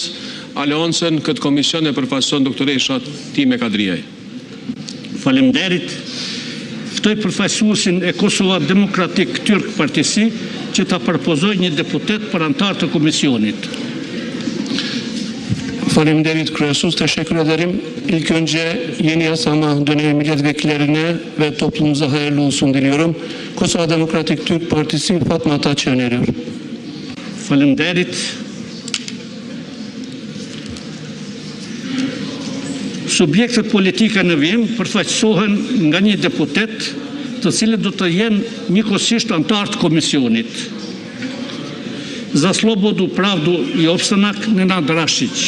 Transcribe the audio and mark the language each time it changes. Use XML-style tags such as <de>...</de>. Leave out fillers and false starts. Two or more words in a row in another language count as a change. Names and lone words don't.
<sq>Aleancën këtë komision e përfaqëson doktoresha Time Kadriaj. Faleminderit. Ftoj përfaqësuesin e Kosova Demokratik Tyrk Partisi që ta përpozojë një deputet për antar të komisionit. Faleminderit kryesues,</sq> <tr>teşekkür ederim. İlk önce yeni yasama dönemi milletvekillerine ve toplumumuza hayırlı olsun diliyorum. Kosova Demokratik Türk Partisi Fatma Ataç'ı öneriyorum.</tr> <sq>Faleminderit. Subjektet politike në vim përfaqësohen nga një deputet, të cilët do të jenë njëkohësisht antar të komisionit. Za Slobodu Pravdu i Opstanak Nenad Rashić.</sq>